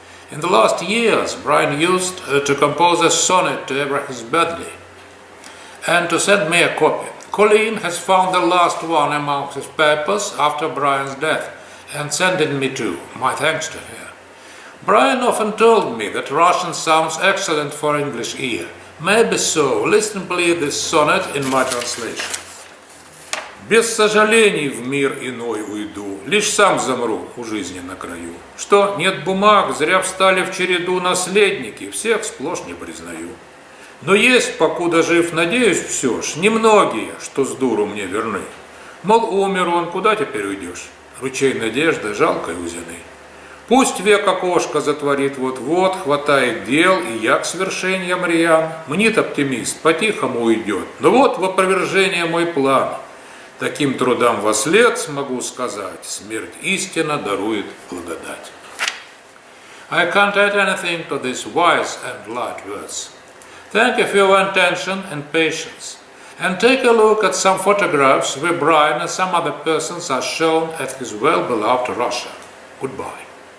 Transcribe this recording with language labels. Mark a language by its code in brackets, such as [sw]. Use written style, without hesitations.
[en] In the last years, Brian used to compose a sonnet to every his birthday and to send me a copy. Colleen has found the last one among his papers after Brian's death and sent it me too. My thanks to her. Brian often told me that Russian sounds excellent for English ear. Maybe so. Listen please this sonnet in my translation. [ru] Без сожалений в мир иной уйду, лишь сам замру у жизни на краю. Что, нет бумаг, зря встали в череду наследники, всех сплошь не признаю. Но есть, покуда жив, надеюсь, все ж, немногие, что с дуру мне верны. Мол, умер он, куда теперь уйдешь? Ручей надежды жалкой узины. Пусть век окошко затворит вот-вот, хватает дел, и я к свершениям рьян. Мнит оптимист, по-тихому уйдет, но вот в опровержение мой план. Таким трудам вослед смогу сказать, смерть истинно дарует благодать. [en] I can't add anything to these wise and light words. Thank you for your attention and patience. And take a look at some photographs where Brian and some other persons are shown at his well-beloved Russia. Goodbye.